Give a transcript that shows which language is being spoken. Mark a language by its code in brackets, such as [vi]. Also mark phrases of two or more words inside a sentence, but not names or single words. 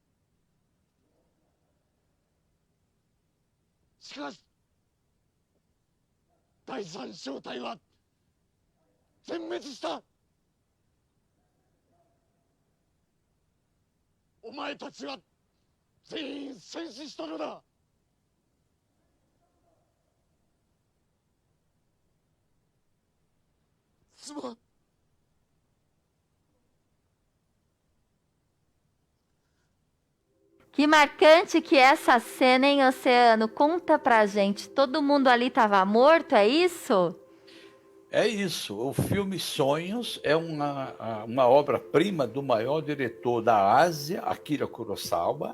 [ja] しかし第三小隊は全滅した。お前たちは全員戦死したのだ。すまん。 [pt] Que marcante que é essa cena, hein, Oceano? Conta pra gente. Todo mundo ali estava morto, é isso? É isso. O filme Sonhos é uma obra-prima do maior diretor da Ásia, Akira Kurosawa.